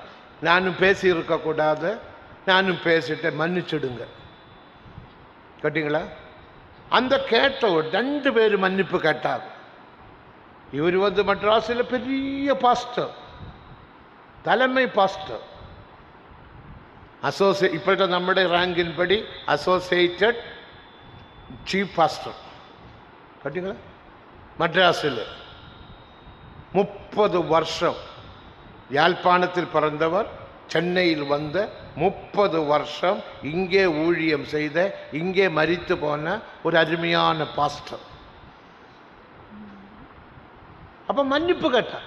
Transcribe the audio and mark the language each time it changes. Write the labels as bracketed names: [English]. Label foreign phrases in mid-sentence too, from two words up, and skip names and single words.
[Tamil] நானும் பேசி இருக்கக்கூடாது, நானும் பேசிட்டேன், மன்னிச்சுடுங்க. கேட்டீங்களா? அந்த கேட்ட 2 பேர் மன்னிப்பு கேட்டார். இவர் வந்து மெட்ராஸில் பெரிய பாஸ்டர், தலைமை பாஸ்டர், [Malayalam] ഇപ്പോഴത്തെ നമ്മുടെ റാങ്കിൻ പടി [English] associated chief pastor. [Tamil] കേട്ടീங்களா? மட்ராஸில் 30 வருஷம் யாழ்ப்பாணத்தில் பிறந்தவர், சென்னையில் வந்த 30 வருஷம் இங்கே ஊழியம் செய்த, இங்கே மரித்து போன ஒரு அருமையான பாஸ்டர். அப்ப மன்னிப்பு கேட்டார்.